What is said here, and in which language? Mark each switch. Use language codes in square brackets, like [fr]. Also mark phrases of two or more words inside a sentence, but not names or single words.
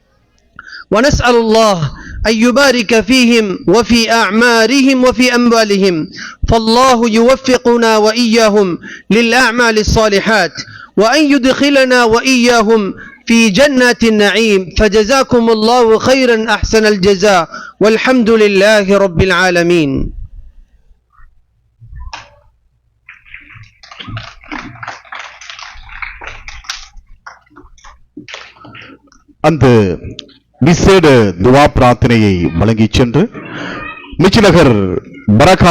[ar] ونسأل الله أن يبارك فيهم وفي أعمارهم وفي أموالهم، فالله يوفقنا وإياهم للأعمال الصالحات، وأن يدخلنا وإياهم في جنات النعيم. فجزاكم الله خيرا أحسن الجزاء، والحمد لله رب العالمين. [ta] அந்த விசேட துவா பிரார்த்தனையை வழங்கி சென்று மிச்சிநகர் பரகா